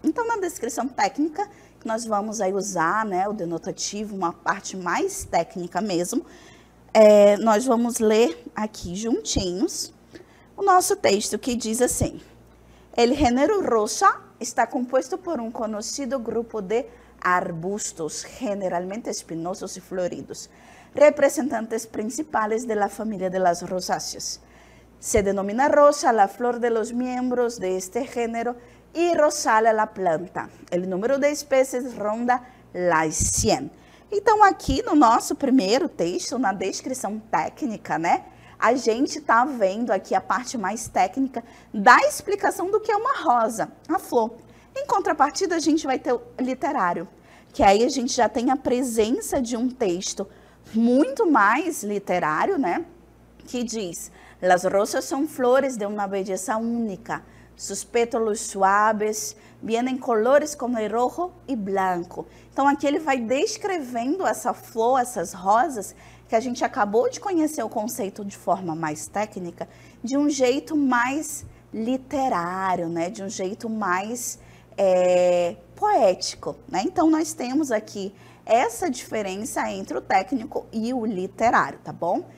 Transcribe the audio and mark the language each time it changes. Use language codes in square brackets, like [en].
[pt] Então, na descrição técnica, nós vamos aí usar, né, o denotativo, uma parte mais técnica mesmo, nós vamos ler aqui juntinhos o nosso texto, que diz assim: [es] el género rosa está compuesto por un conocido grupo de arbustos, generalmente espinosos y floridos, representantes principales de la familia de las rosáceas. Se denomina rosa la flor de los miembros de este género y rosal a la planta. El número de especies ronda las 100. [pt] Então, aqui no nosso primeiro texto, na descrição técnica, né, a gente está vendo aqui a parte mais técnica da explicação do que é uma rosa, a flor. Em contrapartida, a gente vai ter o literário, que aí a gente já tem a presença de um texto muito mais literário, né? Que diz: [es] las rosas son flores de una belleza única, sus pétalos suaves, vienen colores como el rojo e blanco. [pt] Então, aqui ele vai descrevendo essa flor, essas rosas, que a gente acabou de conhecer o conceito de forma mais técnica, de um jeito mais literário, né? De um jeito mais poético, né? Então, nós temos aqui essa diferença entre o técnico e o literário, tá bom?